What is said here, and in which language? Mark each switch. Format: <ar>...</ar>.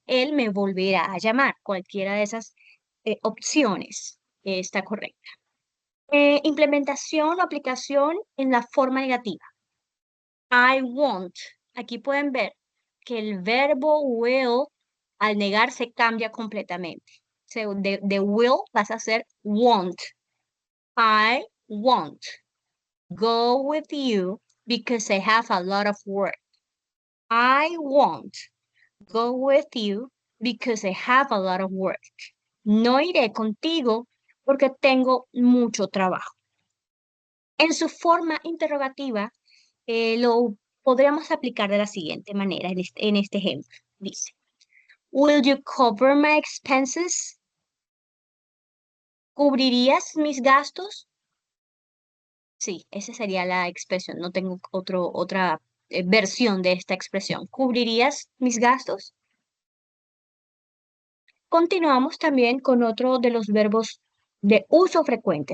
<es>Él me volverá a llamar. Cualquiera de esas opciones está correcta. Implementación o aplicación en la forma negativa.</es> <en>I won't.</en> <es>Aquí pueden ver que el verbo will al negarse cambia completamente. De will vas a hacer won't.</es> <en>I won't go with you because I have a lot of work. I won't go with you because I have a lot of work.</en> <es>No iré contigo porque tengo mucho trabajo. En su forma interrogativa, lo podríamos aplicar de la siguiente manera en este ejemplo.</es> <en>Dice, Will you cover my expenses?</en> <es>¿Cubrirías mis gastos? Sí, esa sería la expresión. No tengo otra versión de esta expresión. ¿Cubrirías mis gastos? Continuamos también con otro de los verbos de uso frecuente.</es>